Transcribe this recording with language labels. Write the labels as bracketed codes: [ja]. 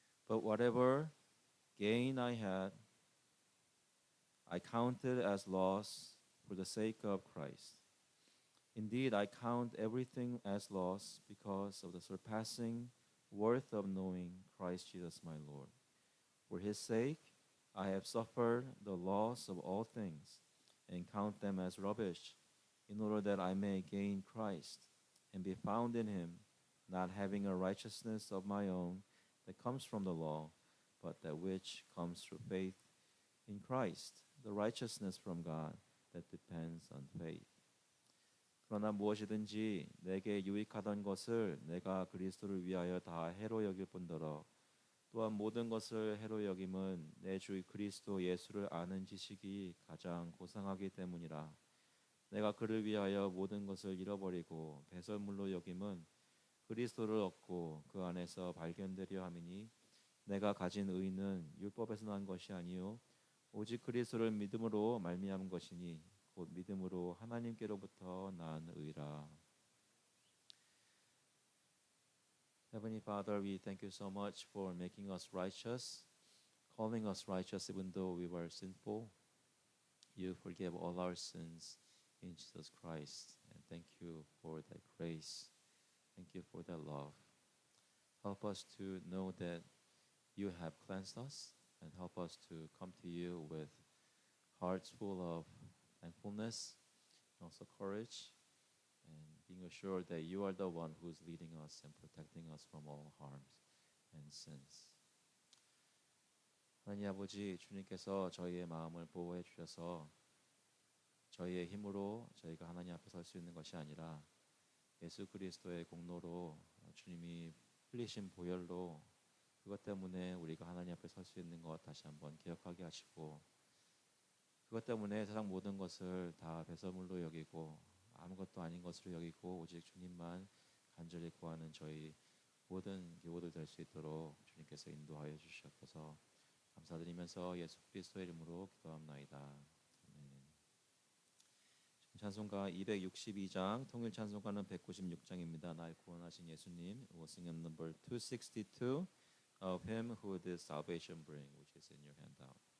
[en] But whatever gain I had, I counted as loss for the sake of Christ. Indeed, I count everything as loss because of the surpassing worth of knowing Christ Jesus my Lord. For his sake, I have suffered the loss of all things and count them as rubbish, in order that I may gain Christ and be found in him, not having a righteousness of my own that comes from the law, but that which comes through faith in Christ, the righteousness from God that depends on faith. [ko] 그러나 무엇이든지 내게 유익하던 것을 내가 그리스도를 위하여 다 해로 여길 뿐더러 또한 모든 것을 해로 여김은 내 주 그리스도 예수를 아는 지식이 가장 고상하기 때문이라. 내가 그를 위하여 모든 것을 잃어버리고 배설물로 여김은 그리스도를 얻고 그 안에서 발견되려 함이니 내가 가진 의는 율법에서 난 것이 아니요 오직 그리스도를 믿음으로 말미암은 것이니 곧 믿음으로 하나님께로부터 난 의라. [en] Heavenly Father, we thank you so much for making us righteous, calling us righteous even though we were sinful. You forgave all our sins in Jesus Christ. And thank you for that grace. Thank you for that love. Help us to know that you have cleansed us, and help us to come to you with hearts full of thankfulness and also courage, and being assured that you are the one who is leading us and protecting us from all harms and sins. [ko] 하나님 아버지, 주님께서 저희의 마음을 보호해 주셔서 저희의 힘으로 저희가 하나님 앞에 설 수 있는 것이 아니라 예수 그리스도의 공로로 주님이 흘리신 보혈로 그것 때문에 우리가 하나님 앞에 설 수 있는 것 다시 한번 기억하게 하시고, 그것 때문에 세상 모든 것을 다 배설물로 여기고 아무것도 아닌 것으로 여기고 오직 주님만 간절히 구하는 저희 모든 교우들 될 수 있도록 주님께서 인도하여 주시옵소서. 감사드리면서 예수 그리스도의 이름으로 기도합나이다. 아멘. 찬송가 262장, 통일 찬송가는 196장입니다. 날 구원하신 예수님. [en] We'll sing hymn number 262 of him who did salvation bring, which is in your handout.